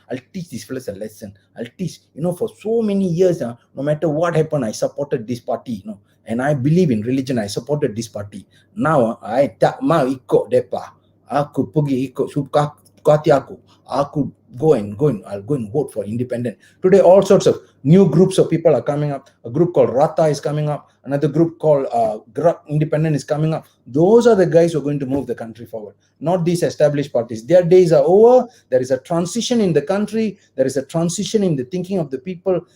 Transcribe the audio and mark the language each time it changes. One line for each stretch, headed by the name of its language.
English: I'll teach these fellas a lesson. I'll teach, for so many years, no matter what happened, I supported this party, and I believe in religion, I supported this party. Now, I
Malay: tak mau ikut depa. Aku pergi ikut suka hati aku. Aku
English: I'll go and vote for independent. Today, all sorts of new groups of people are coming up. A group called Rata is coming up. Another group called Gerak Independent is coming up. Those are the guys who are going to move the country forward, not these established parties. Their days are over. There is a transition in the country. There is a transition in the thinking of the people.